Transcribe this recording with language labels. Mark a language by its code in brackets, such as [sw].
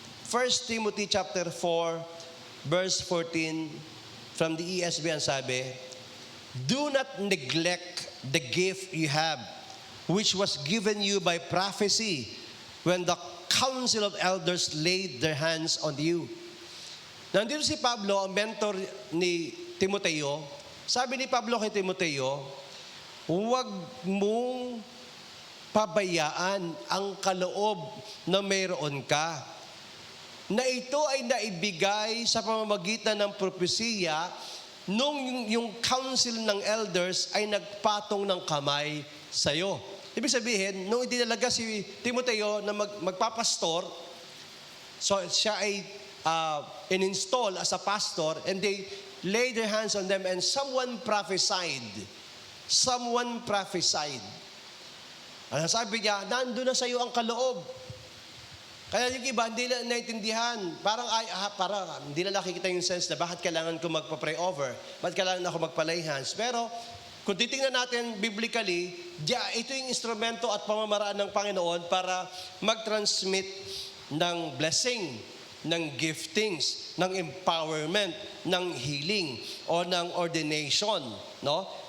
[en] 1 Timothy chapter 4, verse 14, from the ESV [tl] ang sabi, [en] do not neglect the gift you have, which was given you by prophecy when the council of elders laid their hands on you. [tl] Nandito si Pablo, ang mentor ni Timoteo. Sabi ni Pablo kay Timoteo, huwag mong pabayaan ang kaloob na mayroon ka, na ito ay naibigay sa pamamagitan ng propesiya nung yung council ng elders ay nagpatong ng kamay sa'yo. Ibig sabihin, nung idinalaga si Timoteo na magpapastor, so siya ay in-install [en] as a pastor, and they laid their hands on them, and someone prophesied. Someone prophesied. [tl] Ano sabi niya? Nandun na sa iyo ang kaloob. Kaya yung iba, hindi na naintindihan. Parang hindi na nakikita yung sense na bakit kailangan ko magpa-pray over, bakit kailangan ako magpa-lay hands. Pero kung titingnan natin biblically, ito yung instrumento at pamamaraan ng Panginoon para mag-transmit ng blessing, ng giftings, ng empowerment, ng healing, o ng ordination. No?